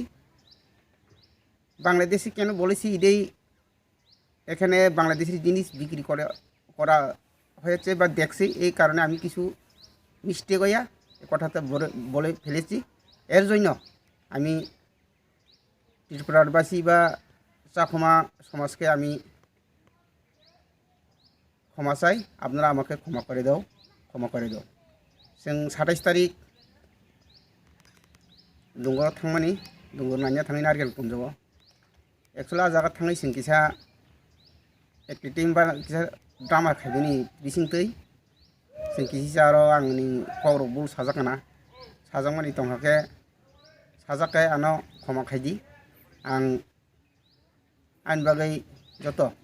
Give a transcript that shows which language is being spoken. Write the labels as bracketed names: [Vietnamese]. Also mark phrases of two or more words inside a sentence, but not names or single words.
[Bangla] বাংলাদেশি কেন বলেছি, এটাই এখানে বাংলাদেশের জিনিস বিক্রি করা হয়েছে বা দেখছি, এই কারণে আমি কিছু মিস্টেক হইয়া এ কথাটা বলে ফেলেছি। এর জন্য আমি ত্রিপুরাবাসী বা চাকমা সমাজকে আমি ক্ষমা চাই। আপনারা আমাকে ক্ষমা করে দাও। [Kok Borok] जों ২৭ तारिख डुंगराव थांमानि डुंगर नायनो थांनाय नारकेलकुन्जआव एक्चुअली आ जागा थांनाय जों किसा एक्टिं बा किसा ड्रामा खायदोनि बिसिंतै जों किसा आरो आंनि पावराव बुल साजांमानि दंहाके साजाके आनो क्षमा खायदि आं बागै जत